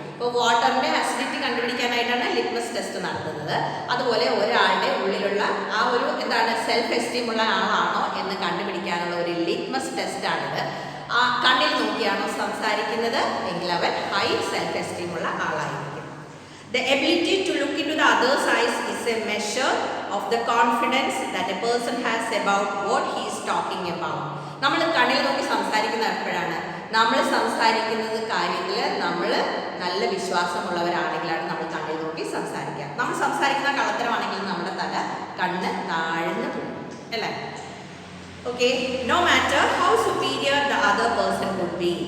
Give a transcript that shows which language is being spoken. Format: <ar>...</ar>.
<ml>ഇപ്പോൾ വാട്ടറിൻ്റെ acidity കണ്ടുപിടിക്കാനായിട്ടാണ് litmus test നടത്തുന്നത്. അതുപോലെ ഒരാളുടെ ഉള്ളിലുള്ള ആ ഒരു എന്താണ് സെൽഫ് എസ്റ്റീം ഉള്ള ആളാണോ എന്ന് കണ്ടുപിടിക്കാനുള്ള ഒരു ലിറ്റ്മസ് ടെസ്റ്റാണിത്. ആ കണ്ണിൽ നോക്കിയാണോ സംസാരിക്കുന്നത് എങ്കിൽ അവൻ ഹൈ സെൽഫ് എസ്റ്റീം ഉള്ള ആളായിരിക്കും.</ml> <en>The ability to look into the other's eyes is a measure of the confidence that a person has about what he is talking about.</en> <ml>നമ്മൾ കണ്ണിൽ നോക്കി സംസാരിക്കുന്നത് എപ്പോഴാണ്? നമ്മൾ സംസാരിക്കുന്നത് കാര്യത്തിൽ നമ്മൾ നല്ല വിശ്വാസമുള്ളവരാണെങ്കിലാണ് നമ്മൾ കണ്ണിൽ നോക്കി സംസാരിക്കുക. നമ്മൾ സംസാരിക്കുന്ന കള്ളത്തരമാണെങ്കിൽ നമ്മുടെ കണ്ണ് താഴ്ന്നു പോകും, അല്ലേ?</ml> <en>Okay, no matter how superior the other person would be.</en>